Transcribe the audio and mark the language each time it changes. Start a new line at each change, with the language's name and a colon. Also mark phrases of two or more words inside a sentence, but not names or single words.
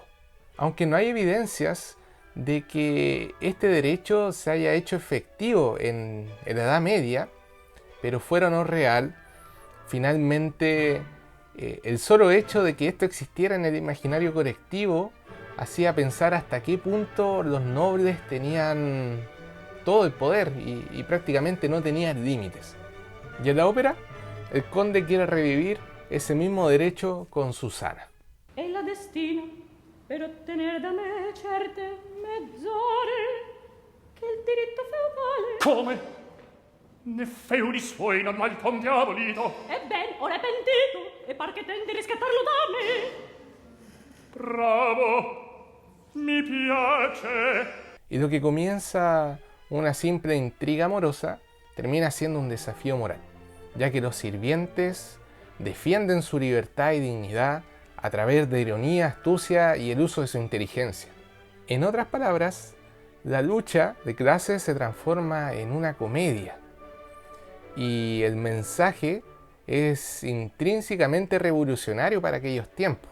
Spanish: Aunque no hay evidencias de que este derecho se haya hecho efectivo en la Edad Media, pero fuera o no real, finalmente el solo hecho de que esto existiera en el imaginario colectivo hacía pensar hasta qué punto los nobles tenían todo el poder y prácticamente no tenían límites. Y en la ópera, el conde quiere revivir ese mismo derecho con Susana.
Italian: E la destino per ottenere da me certe mezz'ore che il diritto feudale. Come? Ne feudi suoi non mal con diavolito. Ebben, ora è pentito e par che tenti riscattarlo da me. Bravo, mi piace.
Spanish: Y lo que comienza una simple intriga amorosa termina siendo un desafío moral, ya que los sirvientes defienden su libertad y dignidad a través de ironía, astucia y el uso de su inteligencia. En otras palabras, la lucha de clases se transforma en una comedia y el mensaje es intrínsecamente revolucionario para aquellos tiempos.